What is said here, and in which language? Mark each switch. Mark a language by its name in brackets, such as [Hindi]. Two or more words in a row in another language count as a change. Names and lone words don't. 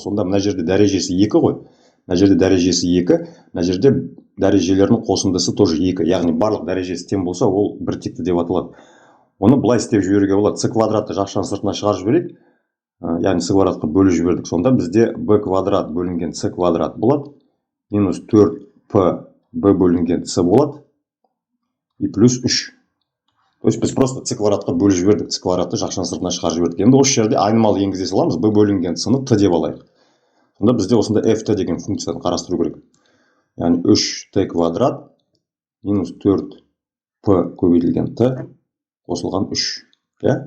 [Kazakh] Сонда мына жерде дәрежесі 2 ғой. Мына жерде дәрежесі 2, мына жерде дәрежелерінің қосындысы тоже 2. Яғни барлық дәрежесі тең болса, ол біртекті деп аталады. Оны былай істеп жіберуге болады. c квадратты жақшаның сыртына шығарып жіберейік. Яғни c квадратқа бөліп жібердік. Сонда бізде b квадрат бөлінген c квадрат болады. Минус 4p b бөлінген c болады. И плюс 3. [Russian] То есть [Kazakh] біз просто c квадратқа бөліп жібердік. c квадратты жақшаның сыртына шығарып жібердік. Енді осы жерде айнымалы енгізе саламыз. b бөлінген c-ны t деп алайық. Сонда бізде осында ft деген функцияны қарастыру керек. Яғни 3t квадрат минус 4p көбейтілген t қосылған 3.